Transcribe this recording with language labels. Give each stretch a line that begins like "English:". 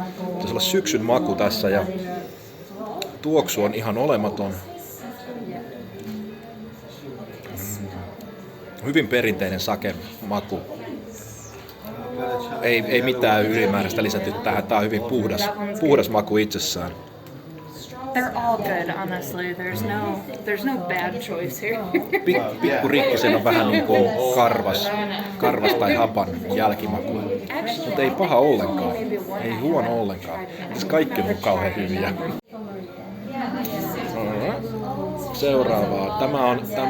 Finnish: Pitäisi olla syksyn maku tässä ja tuoksu on ihan olematon. Hyvin perinteinen sake maku. Ei mitään ylimääräistä lisätty tähän. Tää on hyvin puhdas maku itsessään.
English: They're all good, honestly. There's no bad choice here.
Finnish: Pikku rikkisen on vähän niin kuin karvas tai hapan jälkimaku. Mutta ei paha ollenkaan. Ei huono ollenkaan. Kaikki on kauhean hyviä. Seuraavaa. Tämä on